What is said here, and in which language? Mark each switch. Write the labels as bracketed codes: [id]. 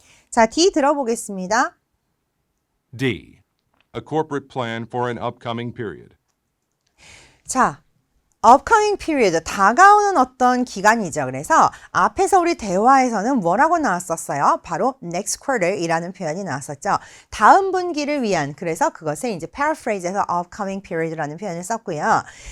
[ko] 자, D 들어보겠습니다. [en] D. A corporate plan for an upcoming period. [ko] 자, upcoming period, 다가오는 어떤 기간이죠. 그래서 앞에서 우리 대화에서는 뭐라고 나왔었어요? 바로 next quarter이라는 표현이 나왔었죠. 다음 분기를 위한, 그래서 그것을 이제 paraphrase에서 [en] upcoming period [ko] 라는 표현을 썼고요.